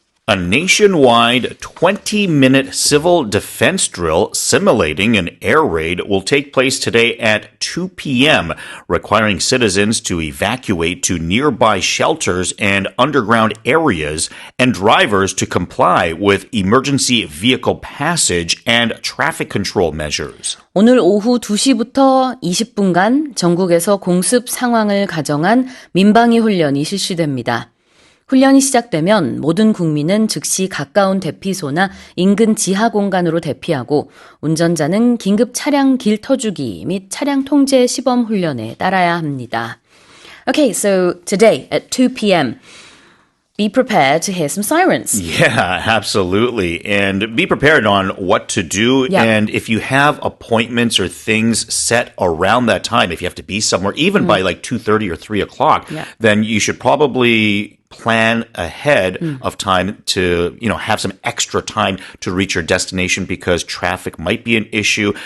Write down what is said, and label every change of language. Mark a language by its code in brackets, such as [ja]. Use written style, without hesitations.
[en] A nationwide 20-minute civil defense drill simulating an air raid will take place today at 2 p.m., requiring citizens to evacuate to nearby shelters and underground areas and drivers to comply with emergency vehicle passage and traffic control measures. [ko] 오늘 오후 2시부터 20분간 전국에서 공습 상황을 가정한 민방위 훈련이 실시됩니다. 훈련이 시작되면 모든 국민은 즉시 가까운 대피소나 인근 지하 공간으로 대피하고 운전자는 긴급 차량 길 터주기 및 차량 통제 시범 훈련에 따라야 합니다. [en] Okay, so today at 2 p.m. be prepared to hear some sirens. Yeah, absolutely. And be prepared on what to do. Yeah. And if you have appointments or things set around that time, if you have to be somewhere, even by like 2:30 or 3 o'clock, Yeah. then you should probably plan ahead of time to, have some extra time to reach your destination because traffic might be an issue.